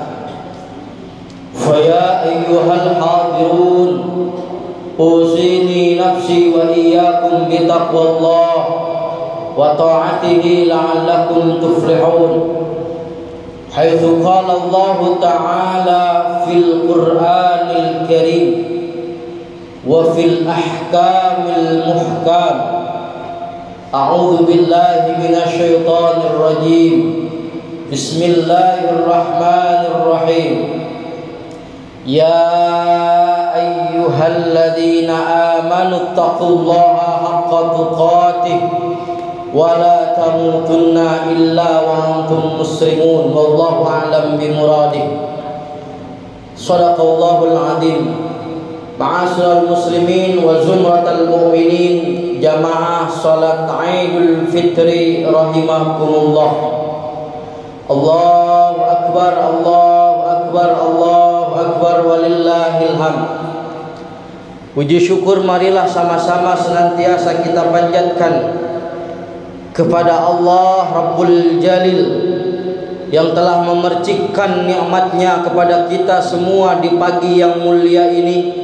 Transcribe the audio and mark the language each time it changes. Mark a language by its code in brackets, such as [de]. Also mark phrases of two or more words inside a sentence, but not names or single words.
[ar] فيا أيها الحاضرون أوصي نفسي وإياكم بتقوى الله وطاعته لعلكم تفلحون. حيث قال الله تعالى في القرآن الكريم وفي الأحكام المحكم. أعوذ بالله من الشيطان الرجيم. بسم الله الرحمن الرحيم. يا أيها الذين آمنوا اتقوا الله حق تقاته ولا تموتن إلا وأنتم مسلمون. والله أعلم بمراده. صدق الله العظيم. معاشر المسلمين وزمرة المؤمنين, [id] jamaah salat Idul Fitri [ar] rahimakumullah. الله أكبر الله أكبر الله أكبر ولله الحمد. [id] Puji syukur marilah sama-sama senantiasa kita panjatkan kepada Allah Rabbul Jalil yang telah memercikkan nikmatnya kepada kita semua di pagi yang mulia ini.